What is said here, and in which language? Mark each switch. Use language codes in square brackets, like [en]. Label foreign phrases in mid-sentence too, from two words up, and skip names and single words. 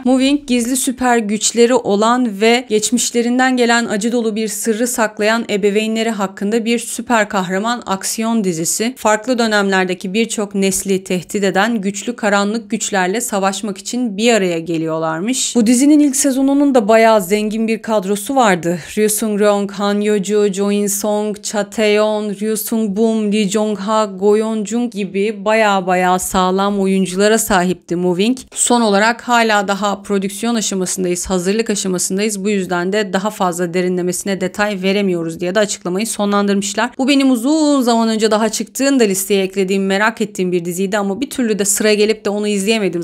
[tr] Moving, gizli süper güçleri olan ve geçmişlerinden gelen acı dolu bir sırrı saklayan ebeveynleri hakkında bir süper kahraman aksiyon dizisi. Farklı dönemlerdeki birçok nesli tehdit eden güçlü karanlık güçlerle savaşmak için bir araya geliyorlarmış. Bu dizinin ilk sezonunun da bayağı zengin bir kadrosu vardı. Ryu Sung-ryong, Han Yo-joo, Jo In-sung, Cha Tae-yeon, Ryu Sung-boom, Lee Jong-ha, Go Yeon-jung gibi bayağı sağlam oyunculara sahipti Moving. Son olarak hala daha prodüksiyon aşamasındayız, hazırlık aşamasındayız. Bu yüzden de daha fazla derinlemesine detay veremiyoruz diye de açıklamayı sonlandırmışlar. Bu benim uzun zaman önce daha çıktığında listeye eklediğim, merak ettiğim bir diziydi ama bir türlü de sıra gelip de onu izleyemedim.